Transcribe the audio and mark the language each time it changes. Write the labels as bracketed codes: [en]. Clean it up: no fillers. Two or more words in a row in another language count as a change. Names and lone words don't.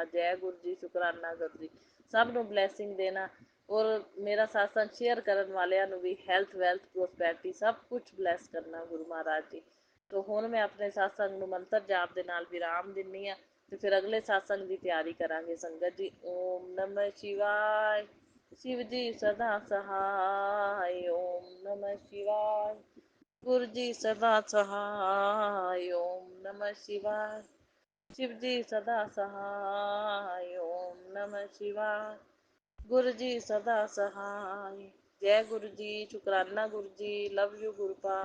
[pa] ਜੈ ਗੁਰੂ ਜੀ, ਸ਼ੁਕਰਾਨਾ ਗੁਰੂ ਜੀ, ਸਭ ਨੂੰ ਬਲੈਸਿੰਗ ਦੇਣਾ। ਔਰ ਮੇਰਾ satsang ਸ਼ੇਅਰ ਕਰਨ ਵਾਲਿਆਂ ਨੂੰ ਵੀ [en] health wealth prosperity [pa] ਸਭ ਕੁਛ ਬਲੈਸ ਕਰਨਾ ਗੁਰੂ ਮਹਾਰਾਜ ਜੀ। ਤੋ ਹੁਣ ਮੈਂ ਆਪਣੇ satsang ਨੂੰ ਮੰਤਰ ਜਾਪ ਦੇ ਨਾਲ ਵਿਰਾਮ ਦਿੰਦੀ ਹਾਂ, ਤੇ ਫਿਰ ਅਗਲੇ satsang ਦੀ ਤਿਆਰੀ ਕਰਾਂਗੇ ਸੰਗਤ ਜੀ। [sa] ओम नमः शिवाय। [hi] शिव जी सदा सहाय, [sa] ओम नमः शिवाय। [hi] गुरु जी सदा सहाय, [sa] ओम नमः शिवाय। [hi] शिव जी सदा सहाय, [sa] ओम नमः शिवाय। [hi] गुरु जी सदा सहाय, जय गुरु जी, शुकराना गुरु जी, [en] love you [hi] गुरुपा।